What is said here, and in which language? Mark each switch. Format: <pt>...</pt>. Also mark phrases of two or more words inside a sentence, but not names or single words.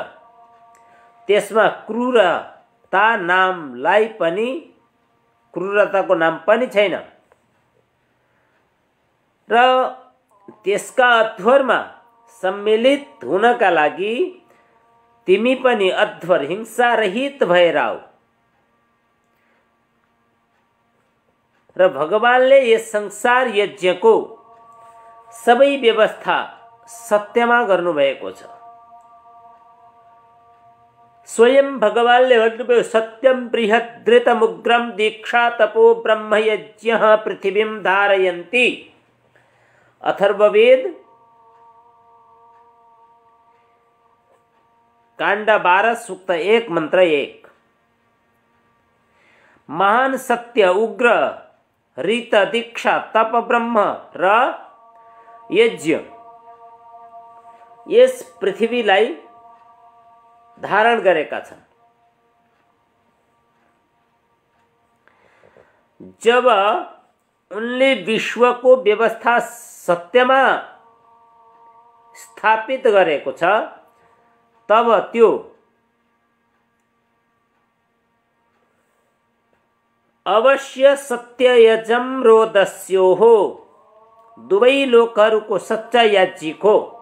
<ne>त्यसमा क्रूरता नामलाई पनि, क्रूरताको नाम पनि छैन र त्यसका अध्वरमा सम्मिलित हुनका लागि तिमी पनि अध्वर हिंसा रहित भएर आऊ। र भगवानले यस संसार यज्ञको सबै व्यवस्था सत्यमा गर्नुभएको छ। स्वयं भगवानले भन्नुभयो</ne> <sa>सत्यम बृहद्रतमुग्रम दीक्षा तपो ब्रह्म यज्ञ पृथिवीं धारयन्ति।</sa> <ne>अथर्ववेद कांड 12 सूक्त 1 मंत्र 1। महान सत्य उग्र रीत दीक्षा तप ब्रह्म र यज्ञ यस पृथ्वीलाई धारण गरेका छन्। जब उनले विश्वको व्यवस्था सत्यमा स्थापित गरेको छ तब त्यो अवश्य</ne> <sa>सत्ययजम रोदस्यो</sa> <ne>हो, दुवै लोकहरूको सच्चा याज्ञिक हो।</ne>